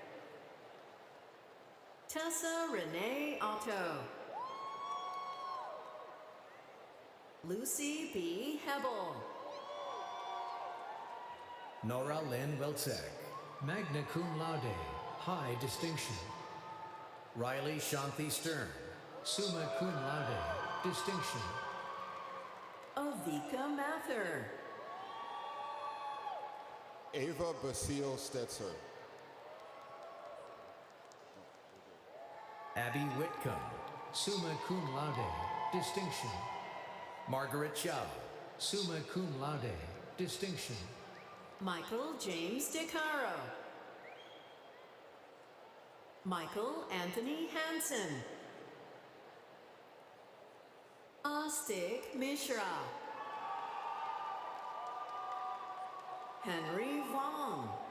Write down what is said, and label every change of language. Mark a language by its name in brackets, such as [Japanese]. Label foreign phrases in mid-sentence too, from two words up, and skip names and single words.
[English] Tessa Renee Otto. Lucy B. Hebel. Nora Lynn Wilczek, [Latin] Magna cum laude, [English] high distinction. Riley Shanti Stern, [Latin] Summa cum laude, distinction. [English] Avika Mather. Ava Basile Stetzer. Abby Whitcomb, [Latin] Summa cum laude, distinction. [English] Margaret Chow, [Latin] Summa cum laude, distinction. [English] Michael James DeCaro. Michael Anthony Hansen. Astik Mishra. Henry Wong.